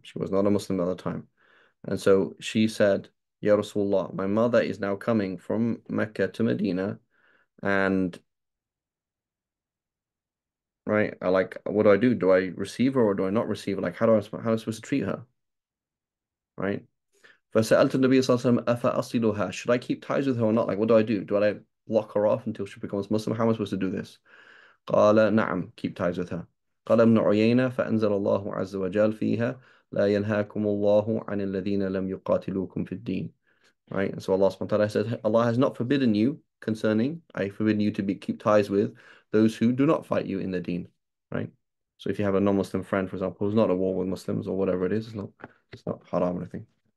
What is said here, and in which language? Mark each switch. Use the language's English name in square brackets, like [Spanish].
[English] She was not a Muslim at the time. And so she said, Ya Rasulullah, my mother is now coming from Mecca to Medina, and right, I like, what do I do? Do I receive her or do I not receive her? Like, how am I supposed to treat her? Right? [Arabic] فسألت النبي صلى الله عليه وسلم أفأصلها? [English] Should I keep ties with her or not? Like, what do I do? Do I lock her off until she becomes Muslim? How am I supposed to do this? [Arabic] قال نعم, [English] keep ties with her. [Arabic] قال ابن عيينة فأنزل الله عز وجل فيها لا ينهاكم الله عن الذين لم يقاتلوكم في الدين. [English] Right? And so Allah subhanahu wa ta'ala said, Allah has not forbidden you concerning, I forbidden you to keep ties with those who do not fight you in the deen. Right? So if you have a non-Muslim friend, for example, who's not at war with Muslims or whatever it is, it's not haram or anything.